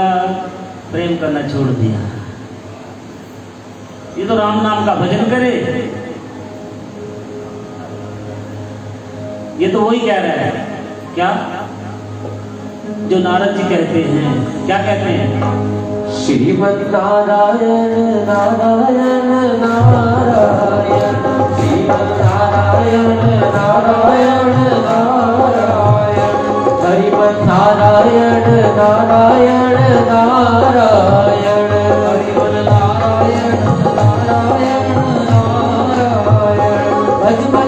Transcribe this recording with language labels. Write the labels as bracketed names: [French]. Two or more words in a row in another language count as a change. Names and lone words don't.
[Hindi] प्रेम करना छोड़ दिया। ये तो राम नाम का भजन करे। ये तो वही कह रहा है क्या जो नारद जी कहते हैं, क्या कहते हैं? श्रीमन नारायण नारायण नारायण, श्रीमन नारायण नारायण नारायण, हरिमन नारायण नारायण नारायण, हरिमन नारायण नारायण नारायण, भजमन